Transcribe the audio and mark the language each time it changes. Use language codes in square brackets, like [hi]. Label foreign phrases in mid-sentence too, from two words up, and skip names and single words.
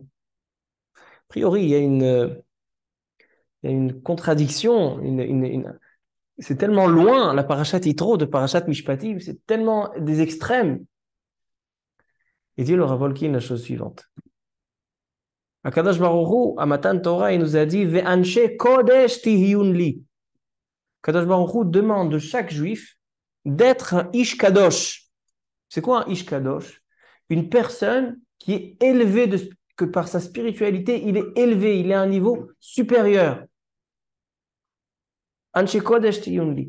[fr] A priori, il y a une contradiction, c'est tellement loin, la parashat Yitro de parashat Mishpatim, c'est tellement des extrêmes. Et Dieu leur a volé la chose suivante. [he] הקדוש ברוך הוא, [fr] à Matan Torah, il nous a dit [he] ואנשי קודש תהיון לי. הקדוש ברוך הוא [fr] demande de chaque juif d'être un [he] איש קדוש. [fr] C'est quoi un [he] איש קדוש? [fr] Une personne qui est élevée, que par sa spiritualité, il est élevé, il est à un niveau supérieur. [he] אנשי קודש תהיון לי.